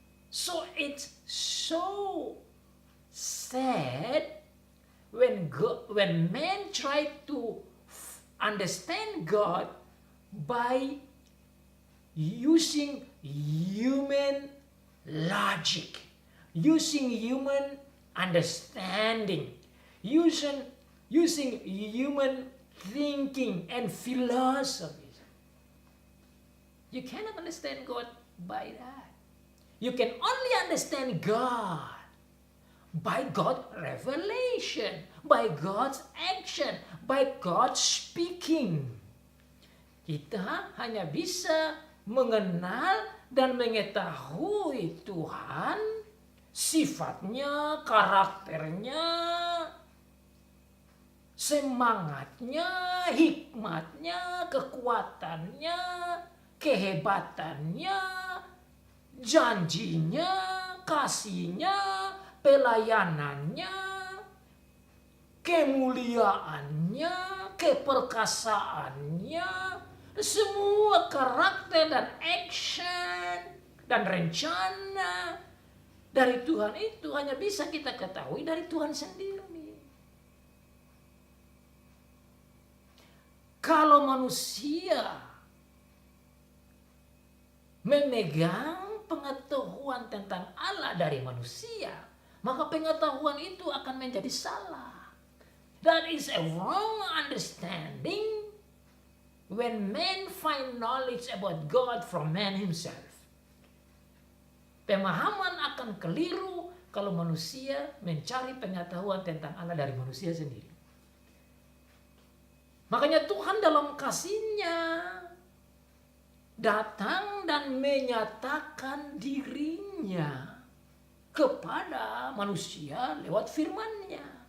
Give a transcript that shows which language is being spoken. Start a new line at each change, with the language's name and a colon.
English: So it's so sad when man try to understand God by using human logic, using human understanding, using human thinking and philosophy. You cannot understand God by that. You can only understand God by God's revelation, by God's action, by God's speaking.
Indonesian: Kita hanya bisa mengenal dan mengetahui Tuhan, sifatnya, karakternya, semangatnya, hikmatnya, kekuatannya, kehebatannya, janjinya, kasihnya, pelayanannya, kemuliaannya, keperkasaannya, semua karakter dan action dan rencana dari Tuhan itu hanya bisa kita ketahui dari Tuhan sendiri. Kalau manusia memegang pengetahuan tentang Allah dari manusia, maka pengetahuan itu akan menjadi salah.
English: That is a wrong understanding when man find knowledge about God from man himself.
Indonesian: Pemahaman akan keliru kalau manusia mencari pengetahuan tentang Allah dari manusia sendiri. Makanya Tuhan dalam kasih-Nya datang dan menyatakan diri-Nya kepada manusia lewat firman-Nya.